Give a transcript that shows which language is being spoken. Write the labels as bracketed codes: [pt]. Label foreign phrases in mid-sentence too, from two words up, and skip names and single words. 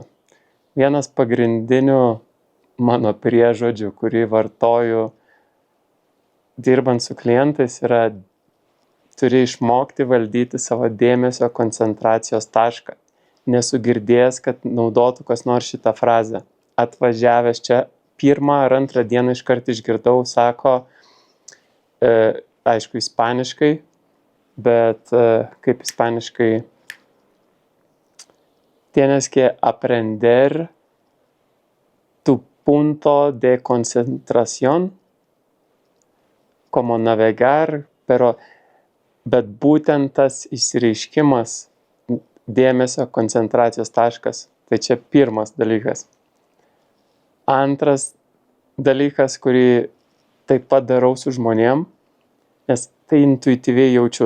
[lt] Vienas pagrindinių mano priežodžių, kurį vartoju dirbant su klientais, yra turi išmokti valdyti savo dėmesio koncentracijos tašką. Nesu girdėjęs, kad naudotų kas nors šitą frazę. Atvažiavęs čia 1 ar 2 dieną iškart išgirdau, sako, aišku, ispaniškai, bet kaip ispaniškai, [es] tienes que aprender tu punto de concentración, como navegar, [lt] bet būtent tas išsireiškimas dėmesio koncentracijos taškas. Tai čia pirmas dalykas. Antras dalykas, kurį taip pat darau su žmonėm, nes tai intuityviai jaučiu.